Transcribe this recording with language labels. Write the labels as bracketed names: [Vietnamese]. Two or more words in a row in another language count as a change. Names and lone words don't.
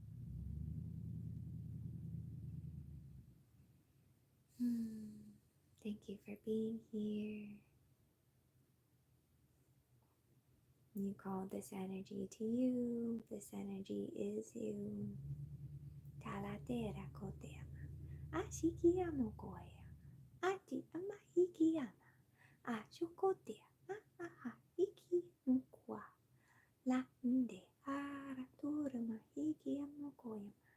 [English] Thank you for being here. You called this energy to you. This energy is you. Talatera koteama. Ashikiyamo koya. Ati ama hikiyama. Ashukotea. Iki mukwa. La nde araturama hikiyamo koyama.